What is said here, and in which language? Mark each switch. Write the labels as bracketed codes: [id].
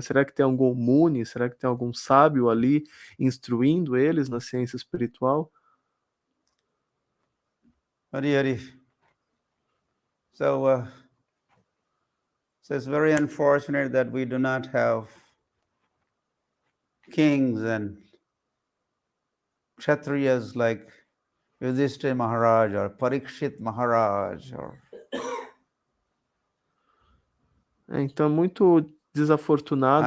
[pt] Será que tem algum Muni, será que tem algum sábio ali instruindo eles na ciência espiritual? Hari Hari. [en] So it's very unfortunate that we do not have kings and kshatriyas like Yudhishthira Maharaj or Parikshit Maharaj. [pt] Então, muito desafortunado,